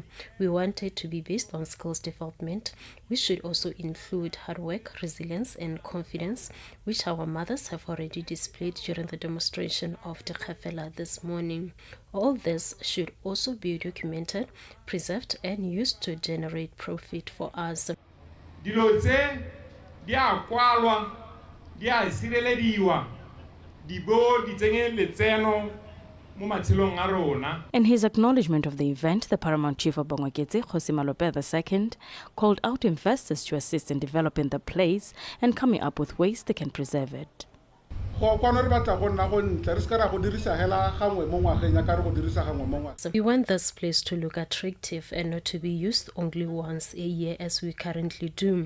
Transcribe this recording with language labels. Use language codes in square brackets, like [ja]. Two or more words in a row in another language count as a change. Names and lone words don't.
[en] We want it to be based on skills development, which should also include hard work, resilience, and confidence, which our mothers have already displayed during the demonstration of the Khafela this morning. All this should also be documented, preserved, and used to generate profit for us. [tn] Dilo tse di a kwalwa, di a sirelediwa, di bo di tsenye letseno mo matshelong a rona. [en] In his acknowledgement of the event, the Paramount Chief of Bongwaketse, Kgosi Malope II, called out investors to assist in developing the place and coming up with ways they can preserve it. We want this place to look attractive and not to be used only once a year as we currently do.